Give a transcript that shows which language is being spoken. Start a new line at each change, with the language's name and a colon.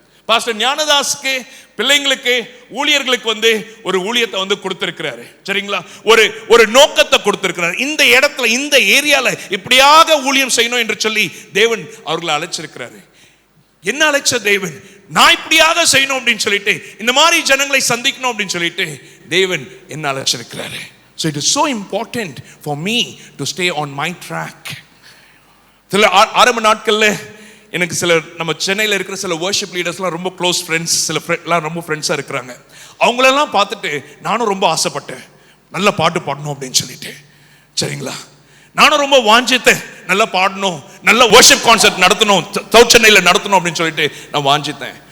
Tamil: Pastor ஞானதாஸ்க்கு, பிள்ளைங்களுக்கு, ஊழியர்களுக்கு ஒரு ஊழியத்தை கொடுத்திருக்கிறாரு. சரிங்களா? ஒரு நோக்கத்தை கொடுத்திருக்கிறார். இந்த இடத்துல, இந்த ஏரியால இப்படியாக ஊழியம் செய்யணும் என்று சொல்லி தேவன் அவர்களை அழைச்சிருக்கிறாரு. என்ன அழைச்ச தேவன்? நான் இப்படியாக செய்யணும் அப்படின்னு சொல்லிட்டு, இந்த மாதிரி ஜனங்களை சந்திக்கணும் அப்படின்னு சொல்லிட்டு தேவன் என்ன அழைச்சிருக்கிறாரு.
English: So it is so important for me to stay on my track.
Tamil: சில ஆரம்ப நாட்கள்ல எனக்கு சில நம்ம சென்னையில் இருக்கிற சில வர்ஷிப் லீடர்ஸ்லாம் ரொம்ப க்ளோஸ் ஃப்ரெண்ட்ஸ், சில எல்லாம் ரொம்ப ஃப்ரெண்ட்ஸாக இருக்கிறாங்க. அவங்களெல்லாம் பார்த்துட்டு நானும் ரொம்ப ஆசைப்பட்டேன், நல்ல பாட்டு பாடணும் அப்படின்னு சொல்லிட்டு. சரிங்களா? நானும் ரொம்ப வாஞ்சித்தேன், நல்லா பாடணும், நல்ல வர்ஷிப் கான்சர்ட் நடத்தணும், சவுத் சென்னையில் நடத்தணும் அப்படின்னு சொல்லிட்டு நான் வாஞ்சித்தேன்.